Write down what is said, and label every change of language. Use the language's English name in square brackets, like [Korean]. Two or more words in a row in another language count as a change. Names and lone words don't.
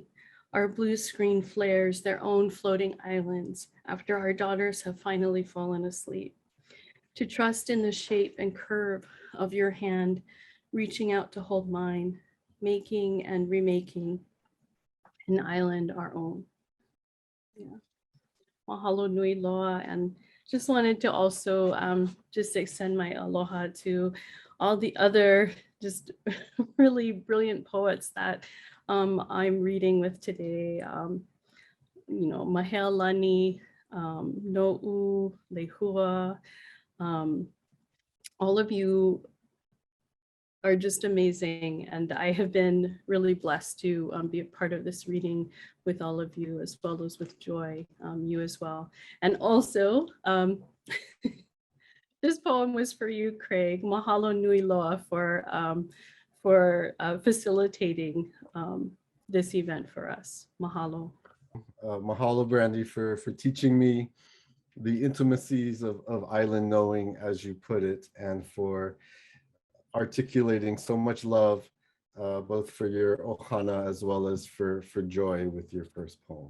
[English] Our blue screen flares their own floating islands after our daughters have finally fallen asleep. To trust in the shape and curve of your hand, reaching out to hold mine, making and remaking an island our own. Yeah. [Hawaiian] Mahalo nui loa, [English] and just wanted to also just extend my aloha to all the other just really brilliant poets that I'm reading with today. Mahealani, No'u, Leihua, all of you are just amazing. And I have been really blessed to be a part of this reading with all of you, as well as with Joy, you as well. And also, this poem was for you, Craig. [Hawaiian] Mahalo nui loa [English] for facilitating this event for us. Mahalo. Mahalo, Brandy, for teaching me the intimacies of island knowing, as you put it, and for articulating so much love, both for your ohana as well as for Joy with your first poem.